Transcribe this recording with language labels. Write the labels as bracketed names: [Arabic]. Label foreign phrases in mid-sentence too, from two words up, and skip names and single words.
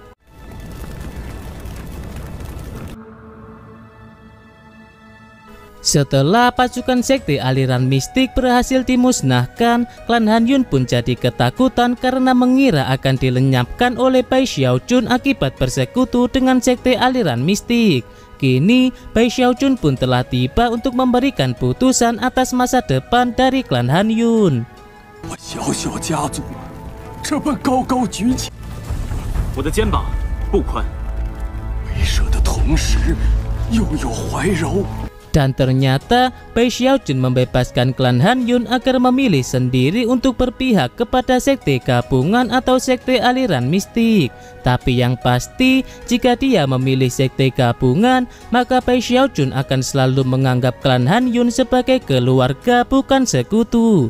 [Indonesian] Setelah pasukan sekte aliran mistik berhasil dimusnahkan, klan Han Yun pun jadi ketakutan karena mengira akan dilenyapkan oleh Bai Xiaojun akibat bersekutu dengan sekte aliran mistik. Kini Bai Xiaojun pun telah tiba untuk memberikan putusan atas masa depan dari klan Han Yun. [Chinese] 我的肩膀不宽， [Indonesian] Dan ternyata Bai Xiaojun membebaskan klan Han Yun agar memilih sendiri untuk berpihak kepada sekte gabungan atau sekte aliran mistik. Tapi yang pasti, jika dia memilih sekte gabungan, maka Bai Xiaojun akan selalu menganggap klan Han Yun sebagai keluarga bukan sekutu.